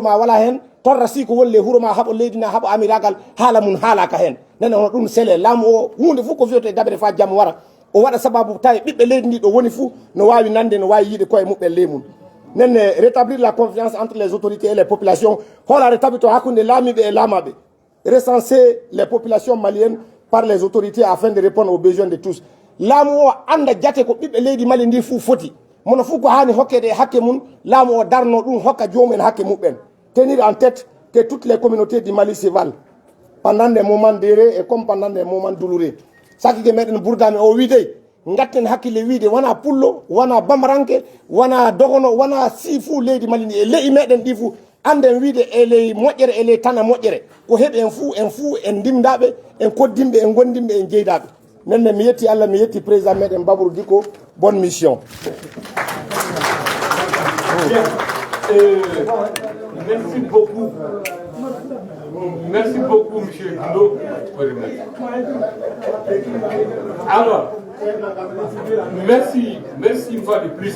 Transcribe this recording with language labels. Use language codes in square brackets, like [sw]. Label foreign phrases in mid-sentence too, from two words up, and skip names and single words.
[ff] ma wala hen torra si ko wolle huuro ma haɓo leydi na haɓo amiragal haala mum haalaka hen nenne hono ɗum sele laamu o hunde fuu ko fiyoto e dabere fa jaam wara o waɗa sababu tawi ɓiɓɓe leydi ndi ɗo woni fuu no wawi nande no wawi yiide koye muɓɓe ley mum nenne [fr] rétablir la confiance entre les autorités et les populations [ff] holare tabito hakkude laamiɓe e laamaɓe [fr] recenser les populations maliennes par les autorités afin de répondre aux besoins de [ff] tous laamu o anda jate ko ɓiɓɓe leydi Mali ndi fuu foti mono fuu ko hani hokkede e hakke mum laamu o darno ɗum hokka jomumen hakke muɓɓen [fr] tenir en tête que toutes les communautés du Mali se valent pendant des moments d'heureux et comme pendant des moments douloureux [ff] sakike meɗen Bourdami o wiide gatten hakkille wiide wona pullo wona bamaranke wona dogono wona si fuu leydi Mali ndi e leyi meɗen ɗi fuu anden wiide e ley moƴƴere e ley tana moƴƴere ko heeɓi en fuu en ndimdaɓe en koddimɓe en gondimɓe en jeydaɓe nenne mi yetti Allah mi yetti président meɗen Babour Dicko [fr] bonne mission. Merci beaucoup. Merci beaucoup, monsieur Guindo. Alors, Merci une fois de plus.